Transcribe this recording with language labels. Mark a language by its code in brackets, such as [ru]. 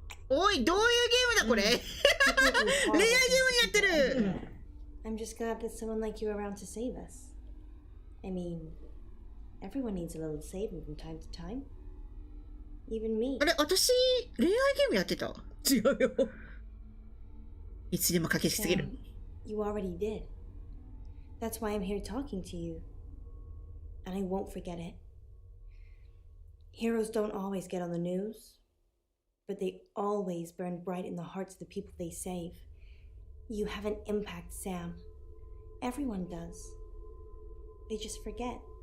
[ja] おい、どういうゲームだこれ。恋愛ゲームになってる。 [en] I'm just glad that someone like you are around to save us. I mean, everyone needs a little saving from time to time. Even me. [ja] あれ、私、恋愛ゲームやってた？違うよ。いつでも駆けしすぎる。 [en] You already did. That's why I'm here talking to you. And I won't forget it. Heroes don't always get on the news, but they always burn bright in the hearts of the people they save. You have an impact, Sam. Everyone does. They just forget.